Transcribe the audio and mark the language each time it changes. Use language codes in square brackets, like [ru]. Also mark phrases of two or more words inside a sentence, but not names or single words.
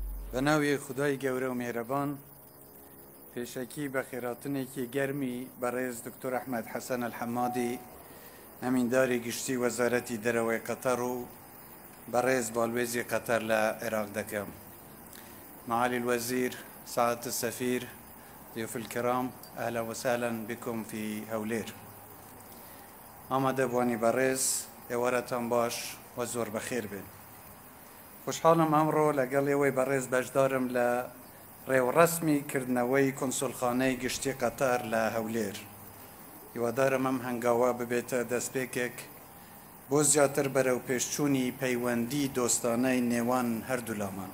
[ckb] بەناوی خدای گەورە و میهرەبان پێشەکی بە خێراتنێکی گەرمی بەڕێز دکتۆر ئەحمەد حەسەن الحەمادی ئەمینداری گشتی وەزارەتی دەرەوەی قەتەر و بەڕێز باڵوێزی قەتەر لە عێراق دەکەم. [ar] معالي الوزير، سعادة السفير، ضيوف الكرام، أهلا وسهلا بكم في هولير. [ckb] آماده بوانی بەڕێز ئێوارەتان باش و زۆر بەخێر بێن. خوشحاڵم ئەمڕۆ لەگەڵ ئێوەی بەڕێز بەشدارم لە ڕێوەڕەسمی کردنەوەی کۆنسولخانەی گشتی قەتەر لە هەولێر. هیوادارم ئەم هەنگاوە ببێتە دەستپێکێک بۆ زیاتر بەرەو پێشچوونی پەیوەندی دۆستانەی نێوان هەردوو لامان.